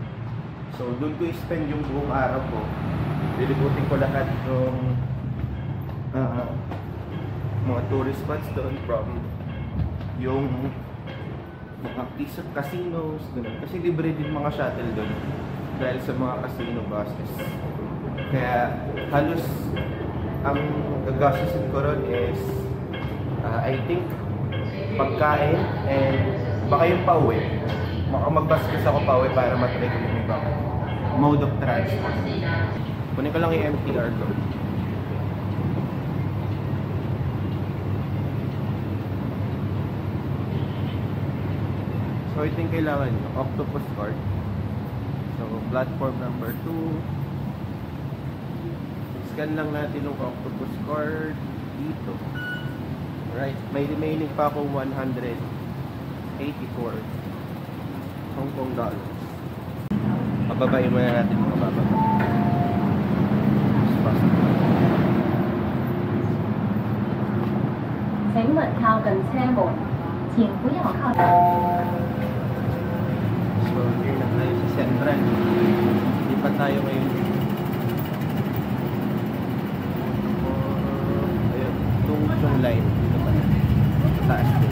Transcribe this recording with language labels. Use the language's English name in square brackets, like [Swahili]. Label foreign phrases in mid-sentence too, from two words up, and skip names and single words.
[Filipino] So doon ko i-spend yung buong araw ko. Lilibutin ko lahat ng mga [English] tourist spots [Filipino] doon, from yung mga casinos, ganun. Kasi libre din mga shuttle doon dahil sa mga casino buses. Kaya halos ang gagastusin ko ron is [English] I think [Filipino] pagkain and baka yung pauwi. Baka magbastos ako pauwi para matry ko yung ibang [English] mode of transport. [Filipino] Kunin ko lang yung MTR ko. So, ito yung kailangan nyo, [English] octopus card. So, platform number 2. [Filipino] Scan lang natin yung [English] octopus card [Filipino] dito. Right, may remaining pa akong 184 Hong Kong dollars. Pababayin muna natin mga bababa. [Cantonese] 請勿靠近車門，請不要靠近。 [Filipino] So, here na tayo sa Central. Hindi pa tayo ngayon. Ayun, itong line. Dito pa na. Taas din.